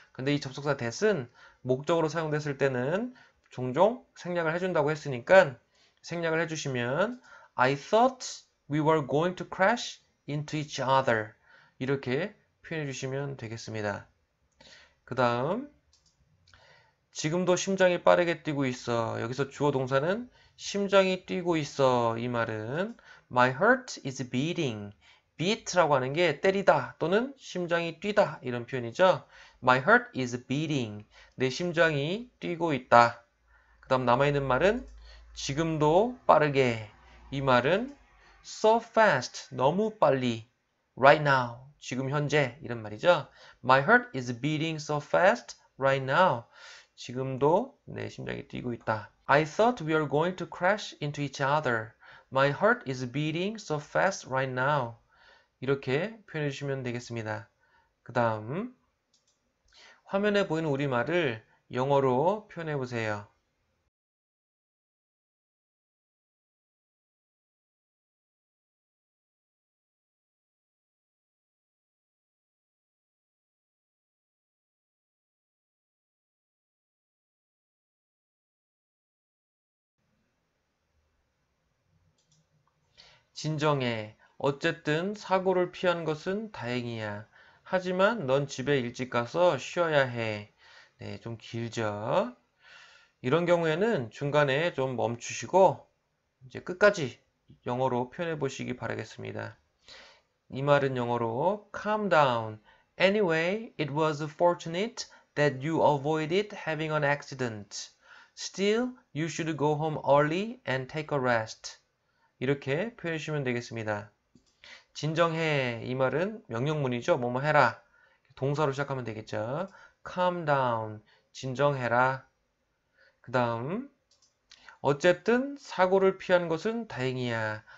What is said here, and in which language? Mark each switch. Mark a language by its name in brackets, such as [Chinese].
[Korean] 근데 이 접속사 that은 목적으로 사용됐을 때는 종종 생략을 해준다고 했으니까 생략을 해주시면 [English] I thought we were going to crash into each other [Korean] 이렇게 표현해 주시면 되겠습니다. 그 다음 지금도 심장이 빠르게 뛰고 있어. 여기서 주어 동사는 심장이 뛰고 있어. 이 말은 [English] My heart is beating. [Korean] beat라고 하는 게 때리다 또는 심장이 뛰다 이런 표현이죠. [English] My heart is beating. [Korean] 내 심장이 뛰고 있다. 그 다음 남아있는 말은 지금도 빠르게. 이 말은 [English] so fast. [Korean] 너무 빨리. [English] right now. [Korean] 지금 현재 이런 말이죠. [English] My heart is beating so fast right now. [Korean] 지금도 내 심장이 뛰고 있다. [English] I thought we were going to crash into each other. My heart is beating so fast right now. [Korean] 이렇게 표현해 주시면 되겠습니다. 그 다음 화면에 보이는 우리말을 영어로 표현해 보세요. 진정해. 어쨌든 사고를 피한 것은 다행이야. 하지만 넌 집에 일찍 가서 쉬어야 해. 네, 좀 길죠? 이런 경우에는 중간에 좀 멈추시고 이제 끝까지 영어로 표현해 보시기 바라겠습니다. 이 말은 영어로 [English] calm down. Anyway, it was fortunate that you avoided having an accident. Still, you should go home early and take a rest. [Korean] 이렇게 표현해 주시면 되겠습니다. 진정해. 이 말은 명령문이죠. 뭐뭐 해라. 동사로 시작하면 되겠죠. [English] calm down. [Korean] 진정해라. 그 다음 어쨌든 사고를 피한 것은 다행이야.